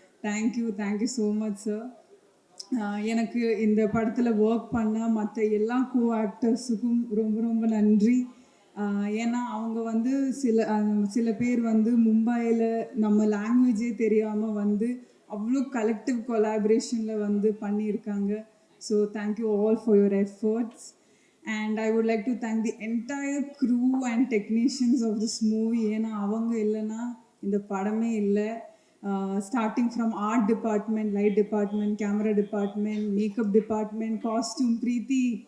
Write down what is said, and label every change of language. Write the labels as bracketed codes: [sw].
[ta] Thank you so much sir. எனக்கு இந்த படத்தில் ஒர்க் பண்ண மற்ற எல்லா கோ ஆக்டர்ஸுக்கும் ரொம்ப ரொம்ப நன்றி. ஏன்னா அவங்க வந்து சில பேர் வந்து மும்பையில் நம்ம லாங்குவேஜே தெரியாமல் வந்து அவ்வளோ கலெக்டிவ் கொலாபரேஷனில் வந்து பண்ணியிருக்காங்க. [en] So thank you all for your efforts. And I would like to thank the entire crew and technicians of this movie. [ta] ஏன்னா அவங்க இல்லைன்னா இந்த படமே இல்லை. [en] Starting from art department, light department, camera department, makeup department, costume, Preeti.